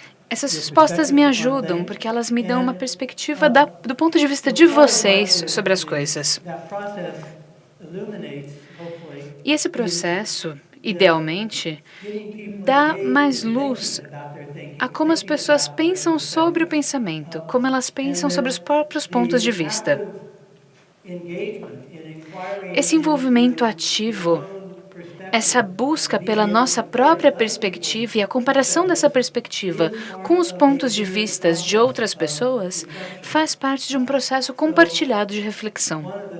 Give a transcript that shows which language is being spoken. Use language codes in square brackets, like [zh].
[pt] Essas respostas me ajudam porque elas me dão uma perspectiva do ponto de vista de vocês sobre as coisas. [en] that process illuminates, hopefully, [pt] E esse processo, idealmente, dá mais luz [en] about their thinking. [pt] a como as pessoas pensam sobre o pensamento, como elas pensam sobre os próprios pontos de vista. Esse envolvimento ativo, essa busca pela nossa própria perspectiva e a comparação dessa perspectiva com os pontos de vista de outras pessoas faz parte de um processo compartilhado de reflexão.